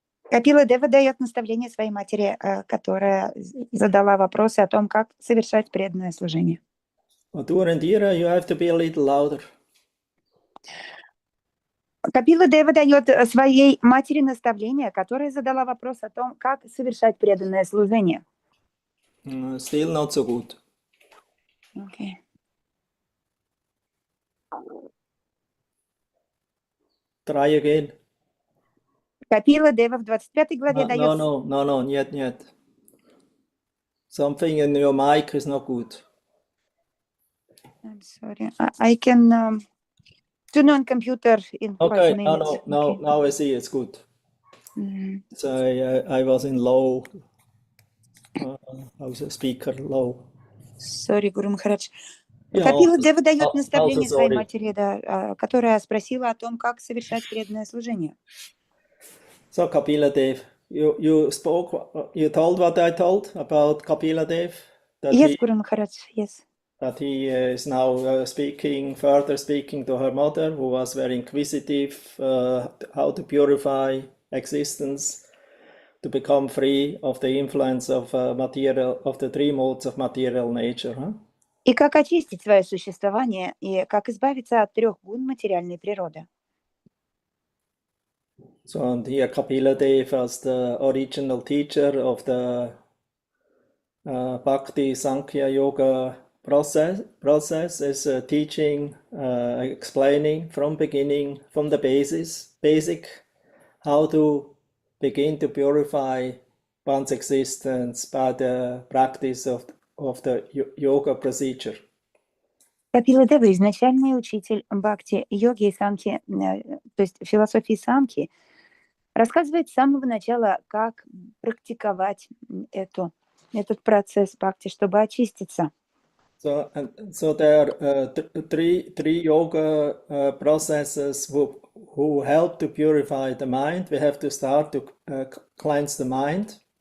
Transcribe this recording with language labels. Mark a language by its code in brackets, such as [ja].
[ru] Капила Дева дает наставление своей матери, которая задала вопросы о том, как совершать преданное служение. [en] Indira, you have to be a little louder. [ru] Капила Дева дает своей матери наставление, которая задала вопрос о том, как совершать преданное служение. [en] Still not so good. Okay. Try again. [ru] Капила Дева в 25 главе дает... [en] No, [ru] нет. [en] Something in your mic is not good. I'm sorry. I can turn on computer in 5 minutes. No, now I see it's good. Mm-hmm. So I was in low. I was a speaker low. [ru] Sorry, Гуру Махарадж. Капила Дева дает наставление своей матери, да, которая спросила о том, как совершать преданное служение. [en] So Kapila Dev, you told what I told about Kapila Dev? Yes, Guru Maharaj, yes. That he is now further speaking to her mother, who was very inquisitive, how to purify existence, to become free of the influence of the three modes of material nature. Huh? [ru] И как очистить свое существование, и как избавиться от 3 гун материальной природы. [en] So and here Kapila Dev as the original teacher of the Bhakti Sankhya Yoga process is teaching, explaining from the basic, how to begin to purify one's existence by the practice of the yoga procedure. [ru] Капила Дева, изначальный учитель бхакти, йоги и санки, то есть философии санки, рассказывает с самого начала, как практиковать этот процесс бхакти, чтобы очиститься. [en] So there are three yoga processes who help to purify the mind. We have to start to cleanse the mind.